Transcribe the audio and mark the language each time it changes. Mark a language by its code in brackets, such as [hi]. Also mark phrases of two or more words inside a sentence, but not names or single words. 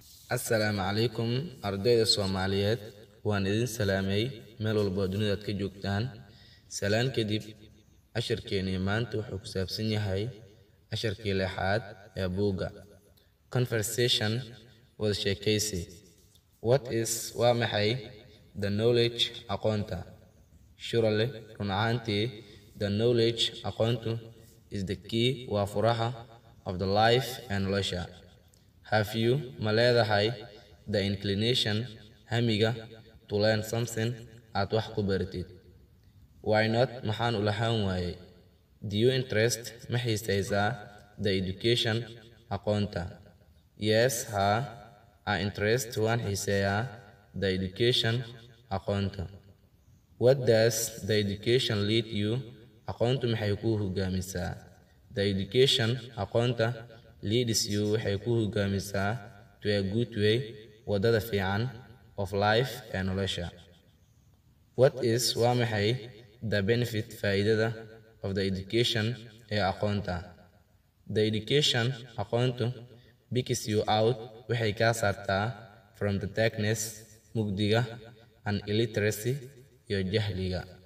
[so] Assalaamu calaykum ardayda Soomaaliyeed waan idin salaamay meel walba dunida ka joogtaan salaan kadib casharkeena maanta wuxuu ku saabsan yahay casharkii lixaad ee buugga conversation wada sheekaysi waa maxay [en] the knowledge [so] aqoonta surely run ahaantii [en] the knowledge [so] aqoontu [en] is the key [so] waa furaha [en] of the life and [so] nolosha. [en] Have you [so] ma leedahay [en] the inclination hamiga to learn something [so] aad wax ku baratid? [en] Why not [so] maxaan u lahaan waayey? [en] Do you interest [so] ma xiisaysaa [en] the education aqoonta? Yes, I interest [so] waan xiiseeyaa [en] the education aqoonta. What does the education lead you? [so] Aqoontu maxay ku hogaamisaa? [en] The education aqoonta leads you [so] waxay ku hogaamisaa [en] to a good way [so] wadada fiican [en] of life and nolosha. What is [so] waa maxay [en] the benefit faa'iidada of the education [so] ee aqoonta? [en] The education aqoontu picks you out [so] waxay kaa saartaa [en] from the darkness mugdiga and illiteracy [so] iyo jahliga.